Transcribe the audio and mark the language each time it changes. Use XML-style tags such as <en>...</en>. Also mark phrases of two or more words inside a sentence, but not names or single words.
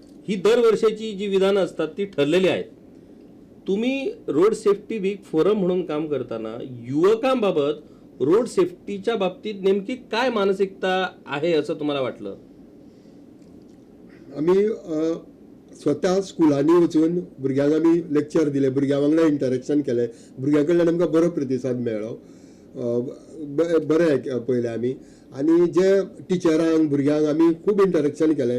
<mr>ही दरवर्षीची जी विधानं असतात ती ठरलेली आहेत. तुम्ही</mr> <en>road safety week forum</en> <mr>म्हणून काम करताना युवकांबाबत रोड सेफ्टीच्या बाबतीत नेमकी काय मानसिकता आहे असं तुम्हाला वाटलं?</mr> <kok>आमी स्वता स्कुलांनी वचून भुरग्यांक आमी लेक्चर दिले, भुरग्यां वांगडा इंटरेक्शन केलें, भुरग्यां कडल्यान आमकां बरो प्रतिसाद मेळ्ळो. बरें पळयलें आमी. आनी जे टिचरांक भुरग्यांक आमी खूब इंटरेक्शन केलें.</kok>